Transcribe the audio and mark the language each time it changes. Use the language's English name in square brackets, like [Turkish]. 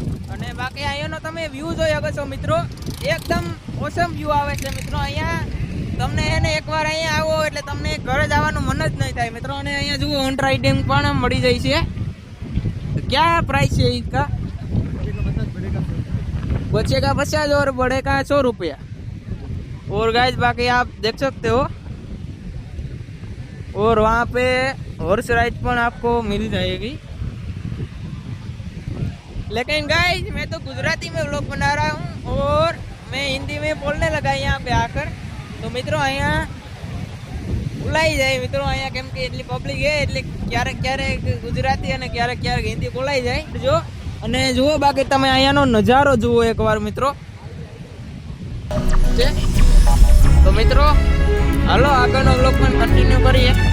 [Gujarati] અને બાકી અહીંયાનો તમે વ્યૂ જોઈ શકો છો મિત્રો, એકદમ ઓસમ વ્યૂ આવે છે મિત્રો. અહીંયા તમને એને એકવાર અહીંયા આવો એટલે તમને ઘરે જવાનું મન જ નહીં થાય મિત્રો. અને અહીંયા જુઓ ઊંટ રાઇડિંગ પણ મળી જાય છે. ક્યાં પ્રાઇસ છે [Hindi] इसका? बचेगा 50 और बढ़ेगा 100 रुपया. और गाइस बाकी आप देख सकते हो. और वहाँ पे हॉर्स राइड पण आपको मिल जाएगी. लेकिन गाइस मैं तो गुजराती में व्लॉग बना रहा हूँ और मैं हिंदी में बोलने लगा यहाँ पे आकर. [Gujarati] तो मित्रों અહીંયા બોલાઈ જાય મિત્રો અહીંયા, કેમ કે એટલી પબ્લિક છે એટલે ક્યારેક ક્યારેક ગુજરાતી અને ક્યારેક ક્યારેક હિન્દી બોલાઈ જાય જો. અને જુઓ બાકી તમે અહીંયાનો નજારો જુઓ એકવાર મિત્રો. તો મિત્રો હાલો આગળનો વ્લોગ પણ કન્ટિન્યુ કરીએ.